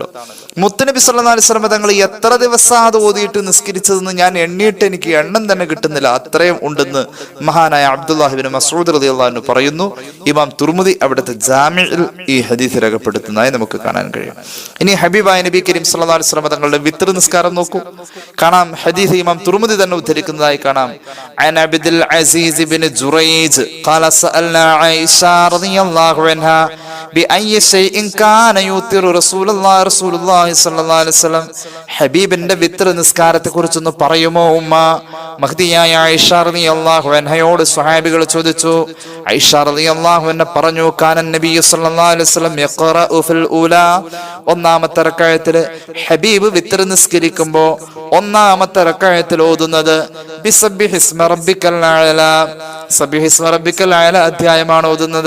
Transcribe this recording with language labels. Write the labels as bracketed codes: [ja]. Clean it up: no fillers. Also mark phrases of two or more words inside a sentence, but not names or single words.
[ml] മുത്തനബി [ar] صلى الله عليه وسلم [ml] തങ്ങൾ എത്ര ദിവസം അത് ഓതിയിട്ട് നിസ്കരിച്ചതെന്ന് ഞാൻ എണ്ണിയിട്ട് എനിക്ക് എണ്ണം തന്നെ കിട്ടുന്നില്ല, അത്രയും ഉണ്ടെന്ന് മഹാനായ അബ്ദുല്ലാഹ് ഇബ്നു മസ്ഊദ് [ar] رضي الله عنه [ml] പറയുന്നു. ഇമാം തുർമുദി അവിടുത്തെ ജാമിഉൽ ഈ ഹദീസ് രേഖപ്പെടുത്തുന്നതായി നമുക്ക് കാണാൻ കഴിയും. ഇനി ഹബീബായ നബി കരീം [ar] صلى الله عليه وسلم [ml] തങ്ങളുടെ വിത്ർ നിസ്കാരം നോക്കൂ. കാണാം, ഹദീസ് ഇമാം തുർമുദി തന്നെ ഉദ്ധരിക്കുന്നതായി കാണാം. [ar] عن عبد العزيز بن جريج قال سألنا عائشة رضي الله عنها بأي شيء كان يوتر رسول الله صلى الله عليه وسلم. [ml] ഹബീബിന്റെ വിത്ർ നിസ്കാരത്തെ കുറിച്ചൊന്ന് പറയുമോ ഉമ്മ? മഹ്ദിയായ ആയിഷ [ar] رضي الله عنها [ml] സ്വഹാബികൾ ചോദിച്ചു. ആയിഷ [ar] رضي الله عنها [ml] പറഞ്ഞു, [ar] كان النبي صلى الله عليه وسلم يقرأ في الأولى, [ml] ഒന്നാമത്തെ റക്അത്തിൽ ഹബീബ് വിത്ർ നിസ്കരിക്കുമ്പോൾ ഒന്നാമത്തെ റക്അത്തിൽ ഓതുന്നത് [ar] بسبح اسم ربك الأعلى, سبح اسم ربك الأعلى [ml] അധ്യായമാണ് ഓതുന്നത്.